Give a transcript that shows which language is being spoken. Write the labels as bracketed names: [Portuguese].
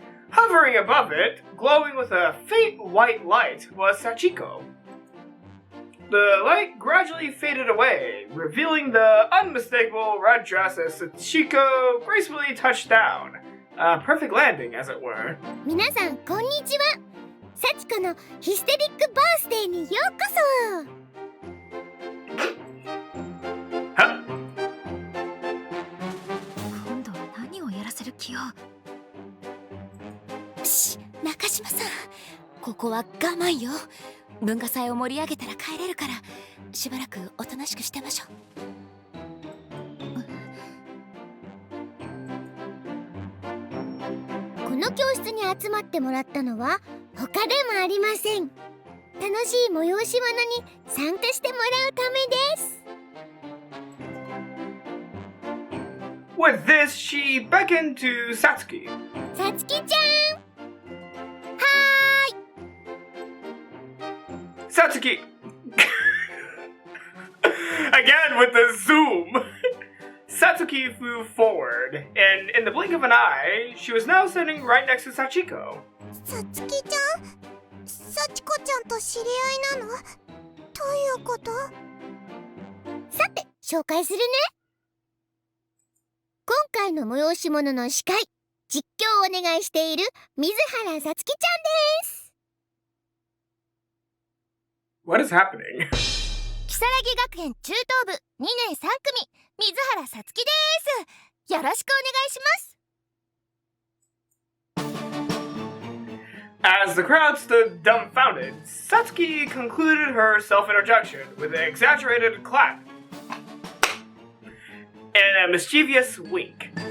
[English] Hovering above it, glowing with a faint white light, was Sachiko. The light gradually faded away, revealing the unmistakable red dress as Sachiko gracefully touched down. A perfect landing, as it were. [Japanese] 皆さん、こんにちは。幸子のヒステリックバースデーにようこそ。今度は何をやらせる気よ。中島さん、ここは我慢よ。文化祭を盛り上げたら帰れるから、しばらくおとなしくしてましょう。この教室に集まってもらったのは他でもありません。楽しい催し物に参加してもらうためです。 [English] With this, she beckoned to Satsuki. [Japanese] さつきちゃん、はーい。 [English] Satsuki! Again with the zoom! Satsuki flew forward, and in the blink of an eye, she was now sitting right next to Sachiko. [Japanese] さつきちゃん、さちこちゃんと知り合いなの？どういうこと？さて、紹介するね。今回の催し物の司会、実況をお願いしている水原さつきちゃんです。 [English] What is happening? [Japanese] 如月学園中等部2年3組、水原さつきです。よろしくお願いします。 [English] As the crowd stood dumbfounded, Satsuki concluded her self-introduction with an exaggerated clap and a mischievous wink.